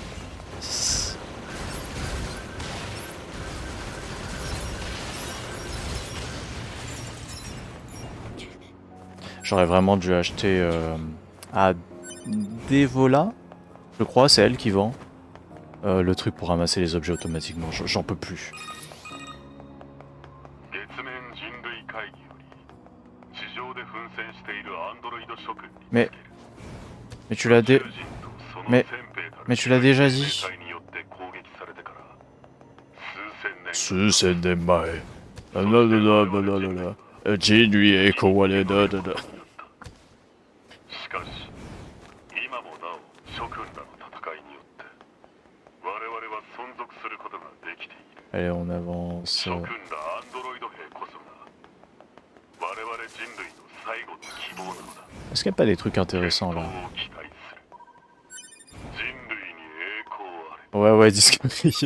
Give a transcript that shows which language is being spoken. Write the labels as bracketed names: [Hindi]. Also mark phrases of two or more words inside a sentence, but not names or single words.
[French] J'aurais vraiment dû acheter à Devola, je crois, c'est elle qui vend le truc pour ramasser les objets automatiquement. J'en peux plus. Mais tu l'as Mais tu l'as déjà dit. [Japanese] 数千年前。人類へ壊れだ。 [French] Allez, on avance. Est-ce qu'il n'y a pas des trucs intéressants là? Ouais, disque grillé.